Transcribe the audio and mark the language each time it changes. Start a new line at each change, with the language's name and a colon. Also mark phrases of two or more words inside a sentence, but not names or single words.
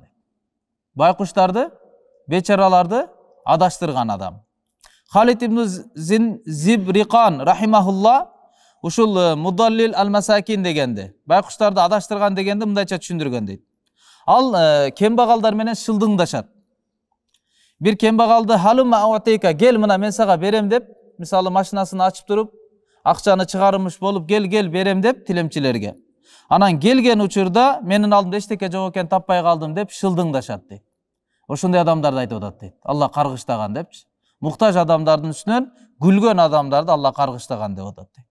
Kyrgyz: Байкуштарды, бечараларды адаштырган адам. Халид ибн Зибриқан рахимахулла ушул
Arabic: مضلل المساكين
Kyrgyz: дегенде, байкуштарды адаштырган дегенде мындайча түшүндүргөн дейт. Ал кембагалдар менен шылдыңдашат. Бир кембагалды
Arabic: هلم أعطيك,
Kyrgyz: гел мына мен сага берем деп, мисалы машинасын ачып туруп, акчаны чыгарымыш болуп, гел берем деп тилемчилерге. Анан келген учурда менин алдымда эчтеке жок экен, таппай калдым деп шылдыңдашат дейт. Ошондой адамдарды айтып атат дейт. Алла каргыштаган депчи. Муктаж адамдардын үстүнөн күлгөн адамдарды Алла каргыштаган деп атат дейт.